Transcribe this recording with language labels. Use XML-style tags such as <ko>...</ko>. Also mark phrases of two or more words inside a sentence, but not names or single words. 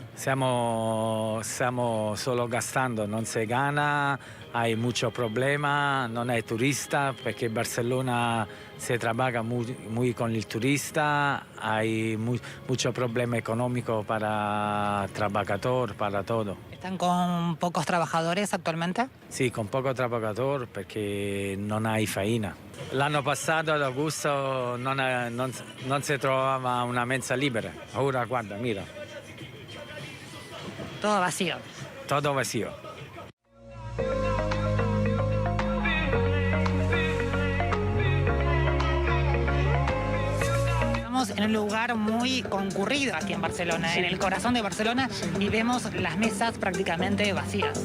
<it>Stiamo solo</it> <es>gastando,</es> <it>non si</it> <es>gana, hay mucho problema, non hay turista perché Barcelona se trabaja muy con el turista, hay mucho problema económico para trabajador, para todo. ¿Están con pocos trabajadores actualmente? Sì, con poco trabajador</es> <it>perché non hai</it> <es>faina.</es> <it>L'anno passato ad agosto non si trovava una mensa libera. Ora guarda,</it> <es>mira. Todo vacío. Todo vacío. Estamos en un lugar muy concurrido aquí en Barcelona, en el corazón de Barcelona, y vemos las mesas prácticamente vacías.</es>